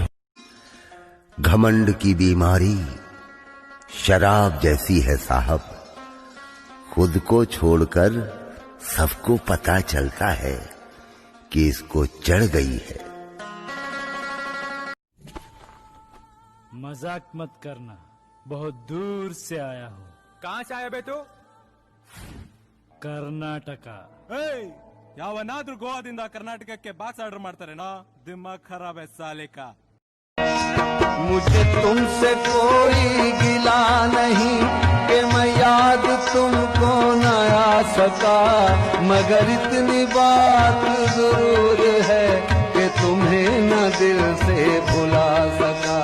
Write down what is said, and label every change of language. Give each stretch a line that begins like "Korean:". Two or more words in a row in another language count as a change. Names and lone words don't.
Hindi: घमंड की बीमारी शराब जैसी है साहब, खुद को छोड़कर सबको पता चलता है कि इसको चढ़ गई है। मजाक मत करना, बहुत दूर से आया हूँ। कहाँ से आया बे तू? कर्नाटका।
Kannada: ಯಾವನಾದ್ರೂ ಗೋವಾದಿಂದ ಕರ್ನಾಟಕಕ್ಕೆ ಬಾಕ್ಸ್ ಆರ್ಡರ್ ಮಾಡ್ತಾರೇನೋ?
Hindi: दिमाग खराब है साले का। मुझे तुमसे कोई गिला नहीं कि मैं याद तुमको न आ सका, मगर इतनी बात जरूर है कि तुम्हें न दिल से भुला सका।